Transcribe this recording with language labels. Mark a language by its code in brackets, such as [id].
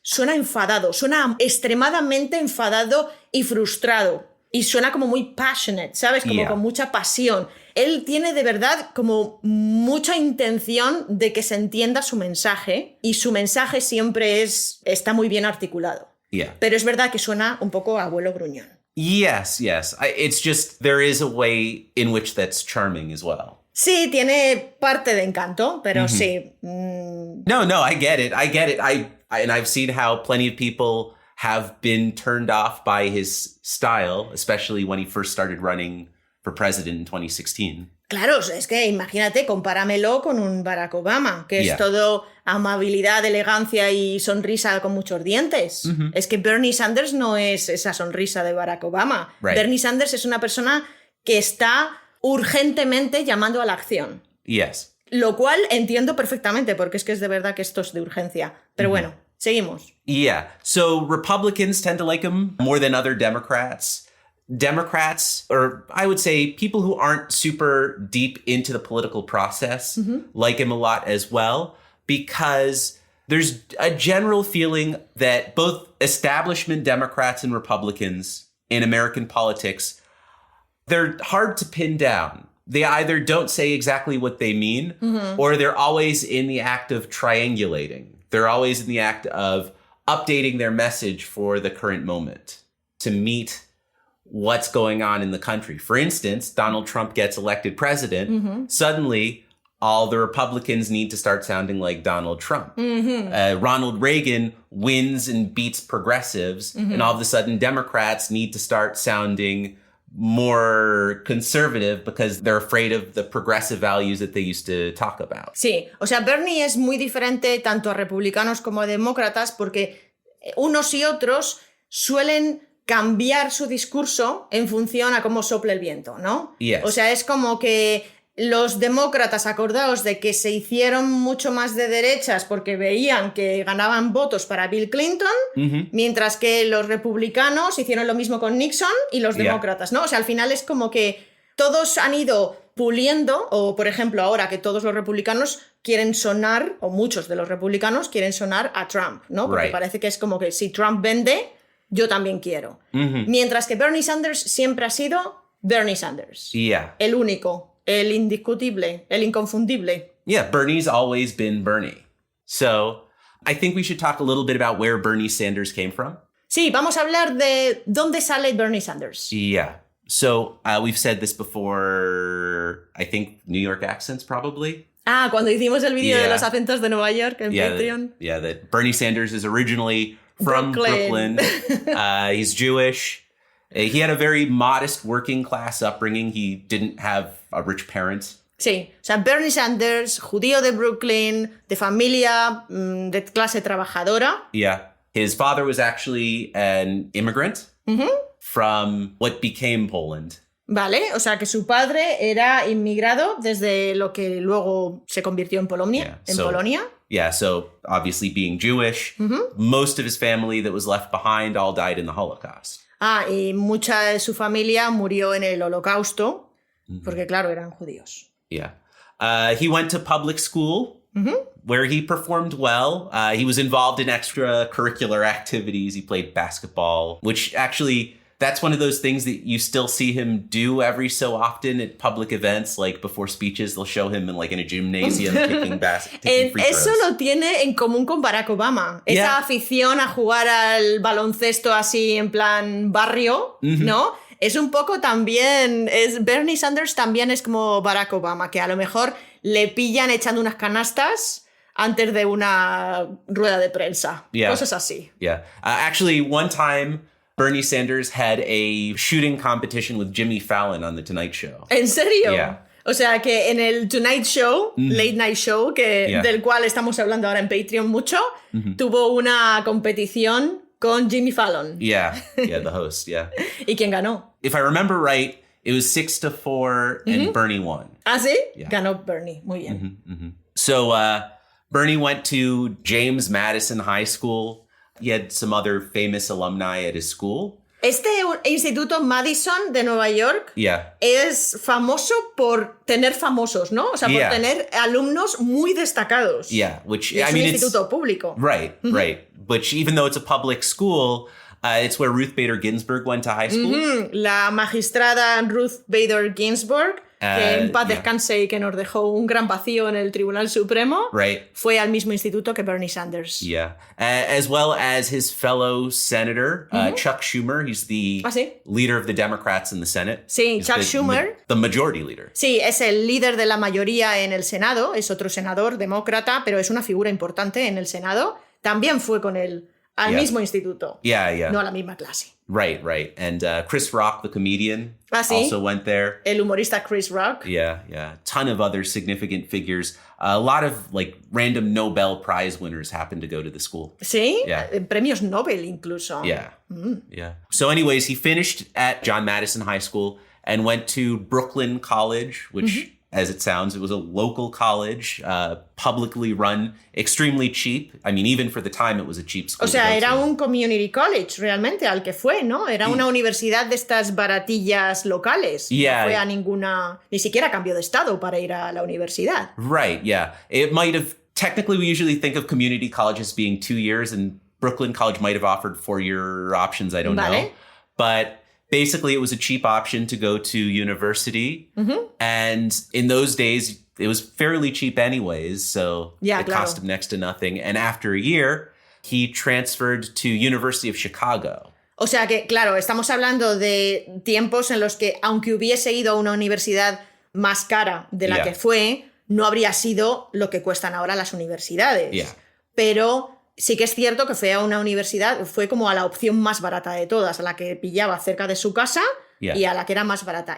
[es] Suena enfadado, suena extremadamente enfadado y frustrado. Y suena como muy [en] passionate, [es] ¿sabes? Como con mucha pasión. Él tiene de verdad como mucha intención de que se entienda su mensaje, y su mensaje siempre está muy bien articulado. [en] Yeah. [es] Pero es verdad que suena un poco a abuelo gruñón. [en] Yes. It's just there is a way in which that's charming as well. [es] Sí, tiene parte de encanto, pero sí. [en] No, I get it. And I've seen how plenty of people have been turned off by his style, especially when he first started running for president in 2016. [es] Claro, es que imagínate, compáramelo con un Barack Obama, que es todo amabilidad, elegancia y sonrisa con muchos dientes. Es que Bernie Sanders no es esa sonrisa de Barack Obama. [en] Right. [es] Bernie Sanders es una persona que está urgentemente llamando a la acción. [en] Yes. [es] Lo cual entiendo perfectamente, porque es que es de verdad que esto es de urgencia. Pero bueno, seguimos. [en] Yeah. So Republicans tend to like him more than other Democrats. Democrats, or I would say people who aren't super deep into the political process, like him a lot as well, because there's a general feeling that both establishment Democrats and Republicans in American politics, they're hard to pin down. They either don't say exactly what they mean, or they're always in the act of triangulating. They're always in the act of updating their message for the current moment to meet what's going on in the country. For instance, Donald Trump gets elected president. Suddenly, all the Republicans need to start sounding like Donald Trump. Ronald Reagan wins and beats progressives, and all of a sudden, Democrats need to start sounding more conservative because they're afraid of the progressive values that they used to talk about. [es] Sí, o sea, Bernie es muy diferente tanto a republicanos como a demócratas, porque unos y otros suelen cambiar su discurso en función a cómo sople el viento, ¿no? [en] Yes. [es] O sea, es como que los demócratas, acordaos de que se hicieron mucho más de derechas porque veían que ganaban votos para Bill Clinton, mientras que los republicanos hicieron lo mismo con Nixon y los demócratas, ¿no? O sea, al final es como que todos han ido puliendo, o por ejemplo ahora que todos los republicanos quieren sonar, o muchos de los republicanos quieren sonar a Trump, ¿no? Porque parece que es como que si Trump vende, yo también quiero. Mientras que Bernie Sanders siempre ha sido Bernie Sanders. [en] Yeah. [es] El único. El indiscutible, el inconfundible. [en] Yeah, Bernie's always been Bernie. So I think we should talk a little bit about where Bernie Sanders came from. [es] Sí, vamos a hablar de dónde sale Bernie Sanders. [en] Yeah. So we've said this before, I think New York accents probably. [es] Ah, cuando hicimos el vídeo de los acentos de Nueva York en Patreon. [en] That Bernie Sanders is originally from Brooklyn. He's Jewish. He had a very modest working class upbringing. He didn't have a rich parents. [es] Sí, o sea, Bernie Sanders, judío de Brooklyn, de familia de clase trabajadora. [en] Yeah. His father was actually an immigrant from what became Poland. [es] Vale, o sea que su padre era inmigrado desde lo que luego se convirtió en Polonia. Polonia. [en] Yeah, so obviously being Jewish, most of his family that was left behind all died in the Holocaust. [es] Ah, y mucha de su familia murió en el Holocausto, porque claro, eran judíos. [en] Yeah. He went to public school, where he performed well. He was involved in extracurricular activities. He played basketball, which actually, that's one of those things that you still see him do every so often at public events, like before speeches, they'll show him in a gymnasium taking free throws. [es] Eso lo tiene en común con Barack Obama. Esa afición a jugar al baloncesto así en plan barrio, ¿no? Es un poco también... Bernie Sanders también es como Barack Obama, que a lo mejor le pillan echando unas canastas antes de una rueda de prensa. Cosas así. [en] Yeah. Actually, one time... Bernie Sanders had a shooting competition with Jimmy Fallon on The Tonight Show. [es] ¿En serio? [en] Yeah. [es] O sea, que en el Tonight Show, Late Night Show, del cual estamos hablando ahora en Patreon mucho, tuvo una competición con Jimmy Fallon. [en] Yeah, the host, yeah. [es] ¿Y quién ganó? [en] If I remember right, it was 6-4 and Bernie won. [es] ¿Ah, sí? [en] Yeah. [es] Ganó Bernie. Muy bien. [en] So Bernie went to James Madison High School. He had some other famous alumni at his school. [es] Este instituto Madison de Nueva York es famoso por tener famosos, ¿no? O sea, por tener alumnos muy destacados. [en] Yeah, which [es] y es un instituto público. [en] Right. Which even though it's a public school, it's where Ruth Bader Ginsburg went to high school. [es] La magistrada Ruth Bader Ginsburg, que en paz descanse y que nos dejó un gran vacío en el Tribunal Supremo, fue al mismo instituto que Bernie Sanders. [en] Yeah. As well as his fellow senator, Chuck Schumer. He's the leader of the Democrats in the Senate. [es] Sí, Chuck Schumer. [en] The majority leader. [es] Sí, es el líder de la mayoría en el Senado. Es otro senador demócrata, pero es una figura importante en el Senado. También fue con él al mismo instituto. [en] Yeah. [es] No a la misma clase. [en] Right. And Chris Rock, the comedian, also went there. [es] El humorista Chris Rock. [en] Yeah. Ton of other significant figures. A lot of like random Nobel Prize winners happened to go to the school. [es] Sí, premios Nobel incluso. [en] Yeah. So anyways, he finished at John Madison High School and went to Brooklyn College, which as it sounds, it was a local college, publicly run, extremely cheap. I mean, even for the time, it was a cheap school. [es] O sea, era un community college realmente al que fue, ¿no? Era una universidad de estas baratillas locales. [en] Yeah. [es] No fue a ninguna, ni siquiera cambio de estado para ir a la universidad. [en] Right, yeah. It might have, technically we usually think of community colleges being 2 years, and Brooklyn College might have offered 4-year options, I don't know. But basically, it was a cheap option to go to university. And in those days, it was fairly cheap anyways. So it cost him next to nothing. And after a year, he transferred to University of Chicago. [es] O sea que, claro, estamos hablando de tiempos en los que, aunque hubiese ido a una universidad más cara de la que fue, no habría sido lo que cuestan ahora las universidades. Pero sí que es cierto que fue a una universidad, fue como a la opción más barata de todas, a la que pillaba cerca de su casa y a la que era más barata.